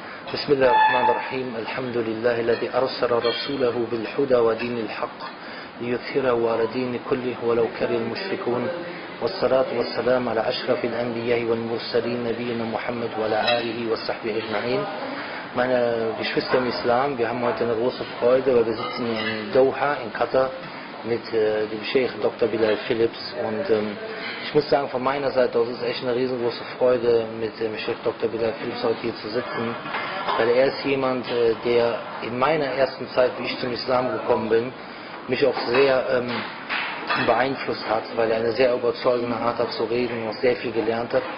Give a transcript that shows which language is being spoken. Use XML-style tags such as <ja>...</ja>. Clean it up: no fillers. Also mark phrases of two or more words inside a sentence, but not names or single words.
<ar>بسم الله الرحمن الرحيم الحمد لله الذي أرسل رسوله بالهدى ودين الحق ليظهره على دين كله ولو كره المشركون والصلاة والسلام على أشرف الأنبياء والمرسلين نبينا محمد وعلى آله وصحبه أجمعين.</ar> <de>Meine Geschwister im Islam, wir haben heute eine große Freude, weil wir sitzen in Doha, in Katar, mit dem Sheikh Dr. Bilal Philips. Und ich muss sagen, von meiner Seite aus ist echt eine riesengroße Freude, mit dem Sheikh Dr. Bilal Philips heute hier zu sitzen, weil er ist jemand, der in meiner ersten Zeit, wie ich zum Islam gekommen bin, mich auch sehr beeinflusst hat, weil er eine sehr überzeugende Art hat zu reden und auch sehr viel gelernt hat.</de>